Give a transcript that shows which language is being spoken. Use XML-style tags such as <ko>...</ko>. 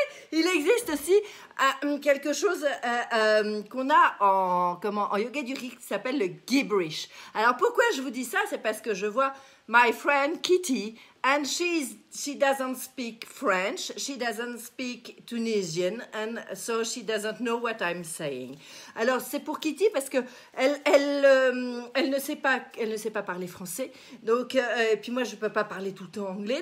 <fr>Il existe aussi quelque chose qu'on a en yoga du riz qui s'appelle le gibberish. Alors pourquoi je vous dis ça? C'est parce que je vois</fr> <en>my friend Kitty and she doesn't speak French, she doesn't speak Tunisian and so she doesn't know what I'm saying.</en> <fr>Alors c'est pour Kitty parce que elle ne sait pas parler français. Donc et puis moi je peux pas parler tout le temps anglais.</fr>